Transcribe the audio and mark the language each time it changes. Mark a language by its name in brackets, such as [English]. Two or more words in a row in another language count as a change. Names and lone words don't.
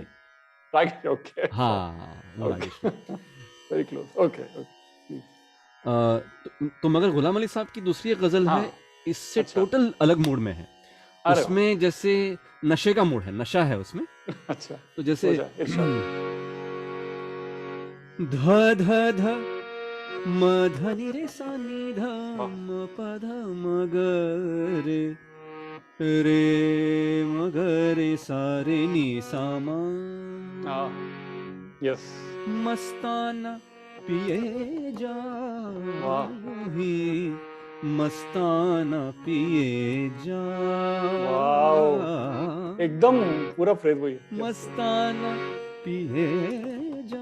[English] Right, okay [Hindi] हाँ वो रागेश्वरी [English] Okay, very close, okay okay. [Hindi] तो मगर गुलाम अली साहब की दूसरी एक गजल हाँ है इससे अच्छा, टोटल अलग मूड में है अरे वाह, उसमें जैसे नशे का मूड है नशा है उसमें अच्छा, तो हो जैसे जाए इरशाद। ध ध ध म ध नि रे सा नि ध वाह म प ध म ग रे रे म ग रे सा रे नि सा म हाँ, यस, मस्ताना पिए जा वाह ही मस्ताना पिए जा वाह, एकदम पूरा फ्रेज वही है, यस, मस्ताना पिए जा